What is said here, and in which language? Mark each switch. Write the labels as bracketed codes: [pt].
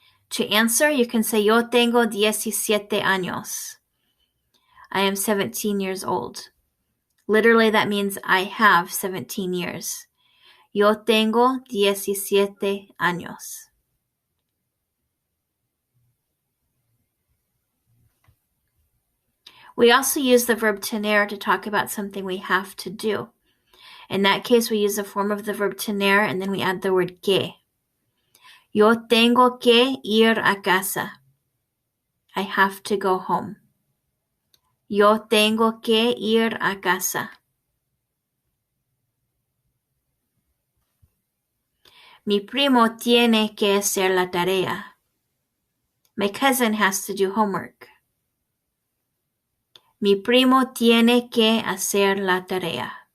[en] To answer, you can say, [es] Yo tengo 17 años. [en] I am 17 years old. Literally, that means I have 17 years. [es] Yo tengo 17 años. [en] We also use the verb tener to talk about something we have to do. In that case, we use a form of the verb tener and then we add the word que. [es] Yo tengo que ir a casa. [en] I have to go home. [es] Yo tengo que ir a casa. Mi primo tiene que hacer la tarea. [en] My cousin has to do homework. [es] Mi primo tiene que hacer la tarea.